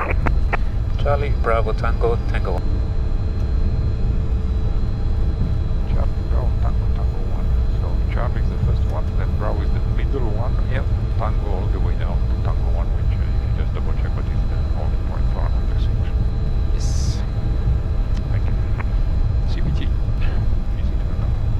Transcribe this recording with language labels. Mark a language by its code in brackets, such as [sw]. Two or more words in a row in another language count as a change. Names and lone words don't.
[en] Charlie, Bravo, Tango, Tango 1. Charlie, Bravo, Tango, Tango 1. So Charlie is the first one, then Bravo is the middle one. Yep. Tango all the way down to Tango 1, which if you just double check what is the holding point for another 6. Yes. Thank you. CBT. Easy to remember.